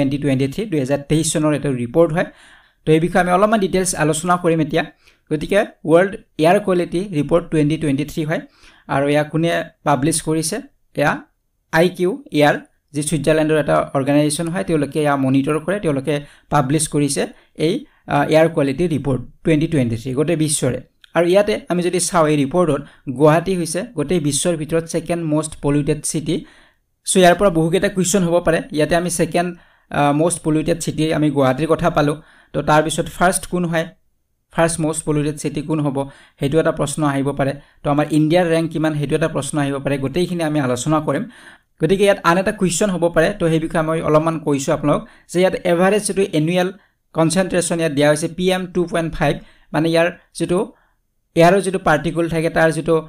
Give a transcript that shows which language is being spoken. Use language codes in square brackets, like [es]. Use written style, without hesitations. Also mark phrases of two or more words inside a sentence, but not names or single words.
[as] 2023 চনৰ এটা ৰিপৰ্ট হয় তো এই বিষয়ে আমি অলপমান ডিটেইলছ আলোচনা কৰিম এতিয়া গতিকে ওয়াৰ্ল্ড এয়াৰ কোৱালিটি ৰিপৰ্ট 2023 হয় আৰু ইয়া কোনে পাবলিশ কৰিছে ইয়া আইকিউ এয়াৰ যে সুইজাৰলেণ্ডৰ এটা অৰ্গানাইজেচন হয় তেওঁলোকে ইয়া মনিটৰ কৰে তেওঁলোকে পাবলিশ কৰিছে এই এয়াৰ কোৱালিটি ৰিপৰ্ট 2023 গোটেই বিশ্বৰে আৰু ইয়াতে আমি যদি চাও এই ৰিপৰ্টত গুৱাহাটী হৈছে গোটেই বিশ্বৰ ভিতৰত [en] second most polluted [as] সিটি সো ইয়াৰ পৰা বহুকেটা কুৱেশ্যন হ'ব পাৰে ইয়াতে আমি [en] second most polluted city [as] আমি গুৱাহাটীৰ কথা পালো তো তাৰ পিছত ফাৰ্স্ট কোন হয় [en] first most polluted city [as] কোন হ'ব হেতু এটা প্ৰশ্ন আহিব পাৰে তো আমাৰ ইণ্ডিয়াৰ ৰেংক কিমান হেতু এটা প্ৰশ্ন আহিব পাৰে গোটেইখিনি আমি আলোচনা কৰিম গতিকে ইয়াত আন এটা কুৱেশ্যন হ'ব পাৰে তো সেই বিষয়ে মই অলপমান কৈছো আপোনালোক যে ইয়াত এভাৰেজ যেটো [en] annual concentration [as] ইয়াত দিয়া হৈছে PM 2.5 মানে ইয়াৰ যেটো এয়াৰৰ যেটো পাৰ্টিকল থাকে তাৰ যেটো